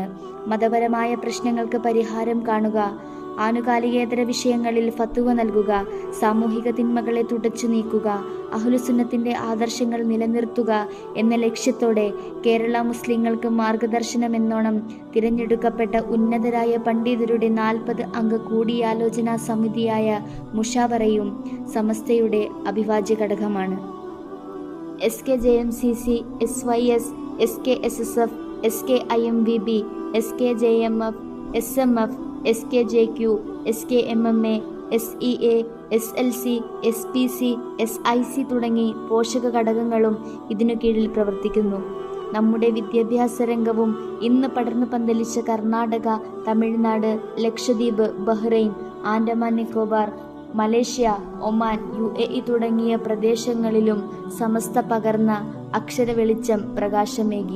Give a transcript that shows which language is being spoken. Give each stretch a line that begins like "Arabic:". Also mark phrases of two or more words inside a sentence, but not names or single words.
Malayalam: മതപരമായ പ്രശ്നങ്ങൾക്ക് പരിഹാരം കാണുക, ആനുകാലികേതര വിഷയങ്ങളിൽ ഫത്വ നൽകുക, സാമൂഹിക തിന്മകളെ തുടച്ചു നീക്കുക, അഹ്ലുസുന്നത്തിന്റെ ആദർശങ്ങൾ നിലനിർത്തുക എന്ന ലക്ഷ്യത്തോടെ കേരള മുസ്ലിങ്ങൾക്ക് മാർഗദർശനമെന്നോണം തിരഞ്ഞെടുക്കപ്പെട്ട ഉന്നതരായ പണ്ഡിതരുടെ 40 അംഗ കൂടിയാലോചനാ സമിതിയായ മുഷാവറയും സമസ്തയുടെ അവിഭാജ്യ ഘടകമാണ്. SKJMCC, SYS, SKSSF, SKIMVB, SKJMF, SMF, SKJQ, SKMMA, SEA, SLC, SPC, SIC തുടങ്ങി പോഷക ഘടകങ്ങളും ഇതിനു കീഴിൽ പ്രവർത്തിക്കുന്നു. നമ്മുടെ വിദ്യാഭ്യാസ രംഗവും ഇന്ന് പടർന്നു പന്തലിച്ച കർണാടക, തമിഴ്നാട്, ലക്ഷദ്വീപ്, ബഹ്റൈൻ, ആൻഡമാൻ നിക്കോബാർ, മലേഷ്യ, ഒമാൻ, UAE തുടങ്ങിയ പ്രദേശങ്ങളിലും സമസ്ത പകർന്ന അക്ഷര വെളിച്ചം പ്രകാശമേകി.